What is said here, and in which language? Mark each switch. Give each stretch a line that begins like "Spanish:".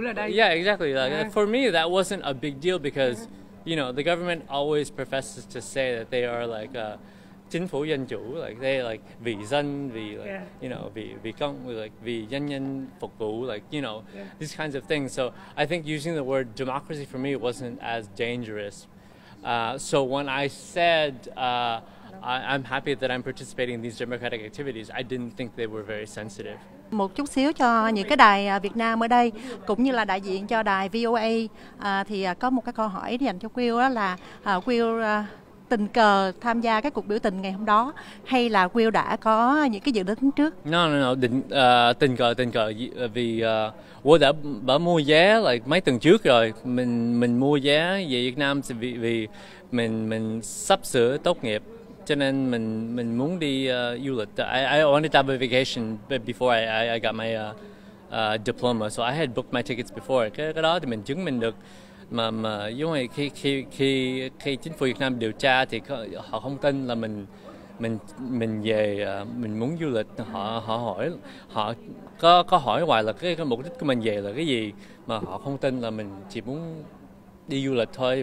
English: Yeah, exactly. Like, for me, that wasn't a big deal because, you know, the government always professes to say that they are like
Vietnamese: chính phủ dân chủ,
English: like they like
Vietnamese: vì dân, vì
English: like, you know,
Vietnamese: vì công,
English: like
Vietnamese: vì nhân dân phục vụ,
English: like, you know, these kinds of things. So I think using the word democracy for me wasn't as dangerous. So when I said I'm happy that I'm participating in these democratic activities, I didn't think they were very sensitive.
Vietnamese: Một chút xíu cho những cái đài Việt Nam ở đây cũng như là đại diện cho đài VOA, thì có một cái câu hỏi dành cho Will, đó là Will tình cờ tham gia cái cuộc biểu tình ngày hôm đó hay là Will đã có những cái dự định trước? No, tình cờ vì Will đã mua vé like mấy tuần trước rồi. Mình mua vé về Việt Nam vì mình sắp sửa tốt nghiệp, cho nên mình muốn đi du lịch.
English: I wanted to have a vacation before I got my diploma, so I had booked my tickets before.
Vietnamese: Cái đó thì mình chứng minh được mà giống như khi chính phủ Việt Nam điều tra thì họ không tin là mình về mình muốn du lịch. Họ hỏi, họ có hỏi hoài là cái mục đích của mình về là cái gì, mà họ không tin là mình chỉ muốn đi du lịch thôi.